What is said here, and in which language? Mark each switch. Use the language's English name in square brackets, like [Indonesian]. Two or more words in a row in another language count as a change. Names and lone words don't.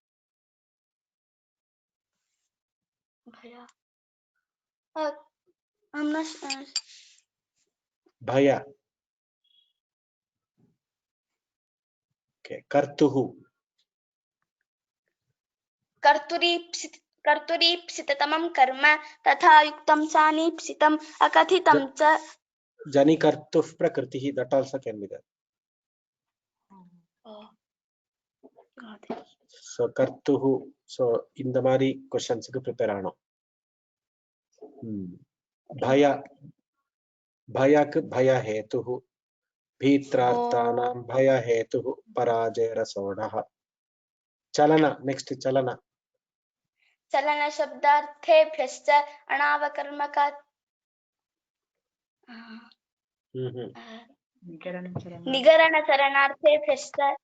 [Sanskrit] भय कर्तुः कर्तुरीप्सिततमं कर्म तथा युक्तं सानीप्सितम् अकथितं च जनिकर्तुः प्रकृतिः. [English] That also can be there. So kartuhu. [Tamil] So இந்த மாதிரி क्वेश्चंसக்கு प्रिपेयर ஆகணும். [Sanskrit] भयक भय हेतुः भीत्रार्थानां भय हेतुः पराजयरसोढः. चलन नेक्स्ट चलन शब्दार्थेभ्यश्च अणावकर्मकात् निगरण चरणार्थेभ्यश्च